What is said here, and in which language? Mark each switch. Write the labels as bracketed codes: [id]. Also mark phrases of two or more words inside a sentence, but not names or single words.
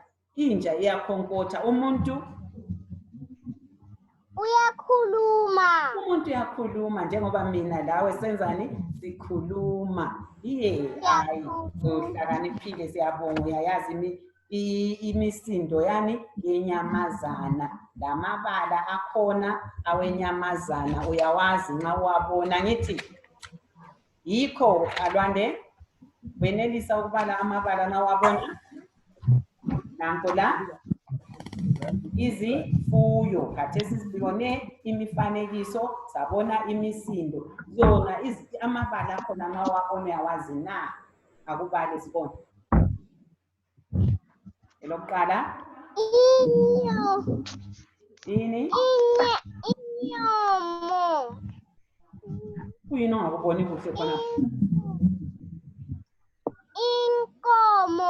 [nd] Inja iyakhonkotha. Umuntu uyakhuluma. Umuntu uyakhuluma njengoba mina lawe senzani? Sikhuluma. Uhlakaniphile siyabonga. Uyayazi imisindo yani yenyamazana. Lamabala akhona awenyamazana uyawazi nxa uwabona. Ngithi yikho Alwande wenelisa ukubala amabala nxa uwabona. Nanko la izifuyo. Khathesi sibone imifanekiso, sabona imisindo. Zona amabala akhona nxa uwabona uyawazi na? Akubale sibone. Elokuqala. Inyo. Ini? Inyomo. Kuyini ongakuboni kuhle khona? Inkomo.